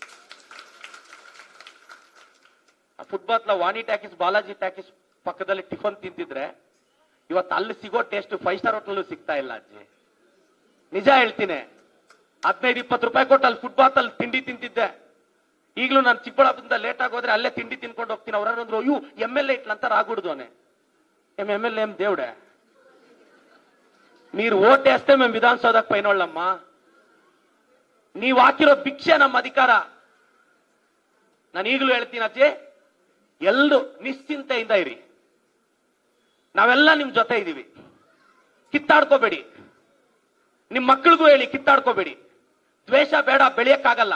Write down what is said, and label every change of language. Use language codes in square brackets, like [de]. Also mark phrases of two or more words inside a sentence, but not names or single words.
[kn] ಫುಟ್ಬಾತ್ ವಾಣಿ ಟಾಕೀಸ್, ಬಾಲಾಜಿ ಟಾಕೀಸ್ ಪಕ್ಕದಲ್ಲಿ ಟಿಫನ್ ತಿಂತಿದ್ರೆ ಇವತ್ತು ಅಲ್ಲಿ ಸಿಗೋ ಟೇಸ್ಟ್ 5 [en] star hotel [kn] ಸಿಗ್ತಾ ಇಲ್ಲ ಅಜ್ಜಿ. ನಿಜ ಹೇಳ್ತೀನಿ. 15-20 ರೂಪಾಯಿ ಕೊಟ್ಟು ಅಲ್ಲಿ ಫುಟ್ಬಾತ್ ಅಲ್ಲಿ ತಿಂಡಿ ತಿಂತಿದ್ದೆ. ಈಗಲೂ ನಾನು ಚಿಕ್ಕಬಳ್ಳಾಪುರದಿಂದ ಲೇಟ್ ಆಗಿ ಹೋದ್ರೆ ಅಲ್ಲೇ ತಿಂಡಿ ತಿನ್ಕೊಂಡು ಹೋಗ್ತೀನಿ. ಅವ್ರಂದ್ರು ಅಯ್ಯೋ MLA ಇಟ್ಲಂತ ಆಗ್ಬಿಡ್ದೋನೆ. [te] MLA దేవుడే మీరు ఓటేస్తే మేము విధానసౌధకు పోయినోళ్ళమ్మా. [kn] ನೀವು ಹಾಕಿರೋ ಭಿಕ್ಷೆ ನಮ್ಮ ಅಧಿಕಾರ. ನಾನು ಈಗಲೂ ಹೇಳ್ತೀನಿ ಅಜ್ಜಿ, ಎಲ್ಲರೂ ನಿಶ್ಚಿಂತೆಯಿಂದ ಇರಿ. ನಾವೆಲ್ಲ ನಿಮ್ ಜೊತೆ ಇದೀವಿ. ಕಿತ್ತಾಡ್ಕೋಬೇಡಿ. ನಿಮ್ ಮಕ್ಕಳಿಗೂ ಹೇಳಿ ಕಿತ್ತಾಡ್ಕೋಬೇಡಿ. ದ್ವೇಷ ಬೇಡ, ಬೆಳೆಯಕ್ಕಾಗಲ್ಲ.